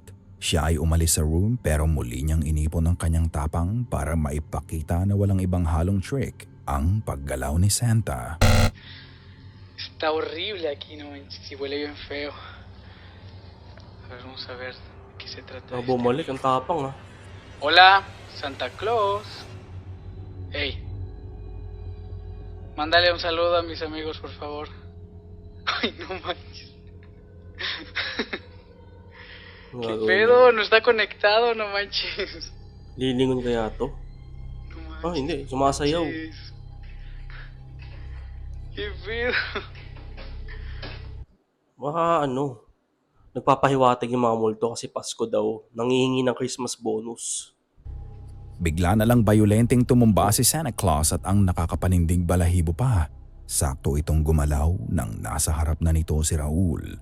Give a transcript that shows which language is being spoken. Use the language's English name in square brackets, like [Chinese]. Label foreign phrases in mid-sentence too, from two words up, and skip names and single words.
[Filipino] Siya ay umalis sa room pero muli niyang inipon ang kanyang tapang para maipakita na walang ibang halong trick ang paggalaw ni Santa. [Spanish] Está horrible aquí, no manches, y huele bien feo. A ver, vamos a ver de qué se trata. [Filipino] Bumalik, ang tapang [Spanish] Hola, Santa Claus. Hey. Mándale un saludo a mis amigos, por favor. Ay, no manches. ¿Qué pedo? No está conectado, no manches. [Filipino] Lilingon kaya to? [Spanish] No manches. [Filipino] Ah, hindi. Sumasayaw. [Spanish] ¿Qué pedo? [Filipino] Baka Nagpapahiwatig yung mga multo kasi Pasko daw. Nanghihingi ng [English] Christmas bonus. [Filipino] Bigla na lang bayolenteng tumumba si Santa Claus at ang nakakapanindig balahibo pa. Sakto itong gumalaw nang nasa harap na nito si Raul.